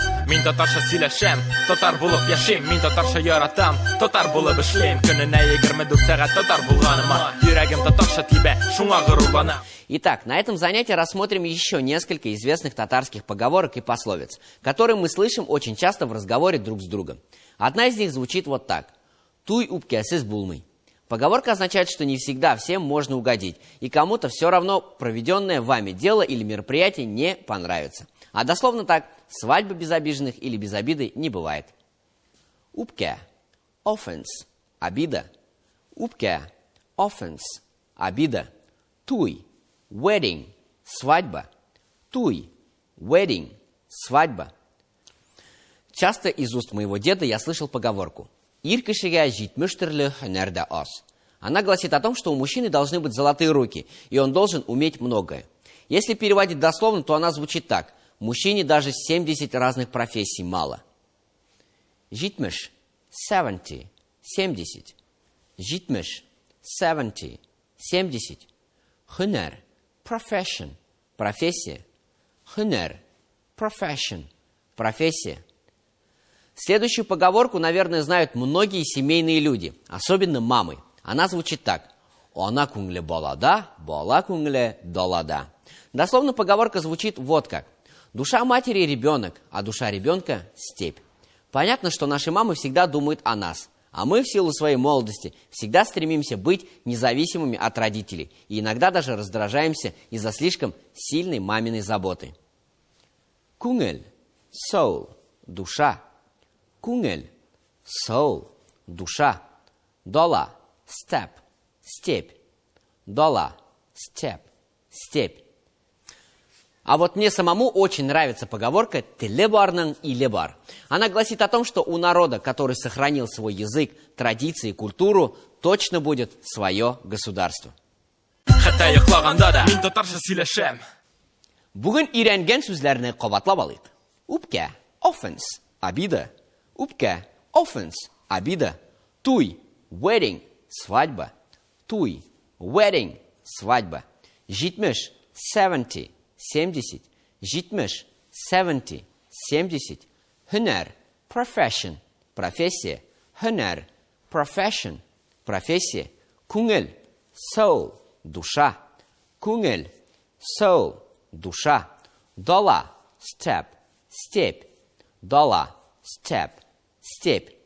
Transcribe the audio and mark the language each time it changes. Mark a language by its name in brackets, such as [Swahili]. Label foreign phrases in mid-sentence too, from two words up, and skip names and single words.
[Tatar] Мин татарча сөйләшәм, татар булып яшим. Мин татарча яратам, татар булып эшлим. Көненә 24 сәгать татар булганыма, йөрәгем татарча тибә, шуңа горурланам. [Russian] Итак, на этом занятии рассмотрим еще несколько известных татарских поговорок и пословиц, которые мы слышим очень часто в разговоре друг с другом. Одна из них звучит вот так. [Tatar] «Туй упкясыз булмый». [Russian] Поговорка означает, что не всегда всем можно угодить, и кому-то все равно проведенное вами дело или мероприятие не понравится. А дословно так, свадьбы без обиженных или без обиды не бывает. [Tatar] Упкя – offense, обида. Упкя – offense, обида. Туй – wedding, свадьба. Туй – wedding, свадьба. [Russian] Часто из уст моего деда я слышал поговорку [Tatar] «Ир кешегә җитмеш төрле һөнәр дә аз». [Russian] Она гласит о том, что у мужчины должны быть золотые руки, и он должен уметь многое. Если переводить дословно, то она звучит так. Мужчине даже 70 разных профессий мало. [Tatar] Җитмеш, 70, 70. Җитмеш, 70, 70. Һөнәр, profession, профессия. Һөнәр, [English] profession, [Russian] профессия. Следующую поговорку, наверное, знают многие семейные люди, особенно мамы. Она звучит так. [Tatar] «Ана күңле балада, бала күңле далада». [Russian] Дословно поговорка звучит вот как. Душа матери – ребенок, а душа ребенка – степь. Понятно, что наши мамы всегда думают о нас, а мы в силу своей молодости всегда стремимся быть независимыми от родителей и иногда даже раздражаемся из-за слишком сильной маминой заботы. [Tatar] Күңел – soul, душа. Күңел – soul, душа. Дала – step, степь. Дала – step, степь. [Russian] А вот мне самому очень нравится поговорка [Tatar] «теле барның иле бар». [Russian] Она гласит о том, что у народа, который сохранил свой язык, традиции и культуру, точно будет свое государство. [Tatar] Бүген өйрәнгән сүзләрне кабатлап алыйк. Үпкә – offense, обида. Үпкә – offense, обида. Туй – wedding, свадьба. Туй – wedding, свадьба. Җитмеш – 70, 70. Җитмеш – 70, 70. Һөнәр – profession, профессия. Һөнәр – profession, профессия. Күңел – soul, душа. Күңел – soul, душа. Дала – step, степь. Дала – step, степь.